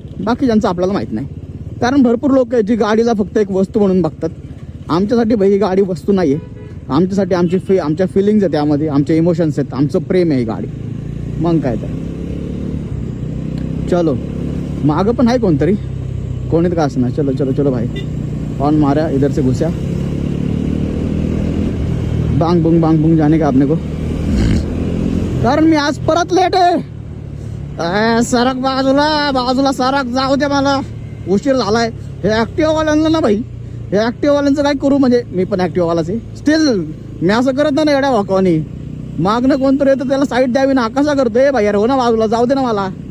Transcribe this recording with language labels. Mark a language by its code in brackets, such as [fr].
[mr] बाकी ज्यांचं आपल्याला माहीत नाही. कारण भरपूर लोक आहेत जी गाडीला फक्त एक वस्तू म्हणून बघतात. आमच्यासाठी भाई ही गाडी वस्तू नाही आहे, आमच्यासाठी आमच्या फिलिंग्स आहेत, त्यामध्ये आमचे इमोशन्स आहेत, आमचं प्रेम आहे ही गाडी. मग काय तर चलो, मागं पण आहे कोणतरी, कोणीत का असं ना. [hi] चलो चलो चलो भाई, ऑन मारा, इधर से घुसा, बांग बुंग जाने का आपने को. [mr] कारण मी आज परत लेट आहे. सरक बाजूला सरक, जाऊ दे मला, उशीर झालाय. हे ॲक्टिवावाल्यांना ना भाई, हे ॲक्टिवावाल्यांचं काय करू, म्हणजे मी पण ॲक्टिवावालाच आहे स्टील. मी असं करत ना एवढ्या वाकवानी, मागणं कोणतरी येतं त्याला साईड द्यावी ना, कसा करतोय भाई, हो ना बाजूला, जाऊ दे ना मला.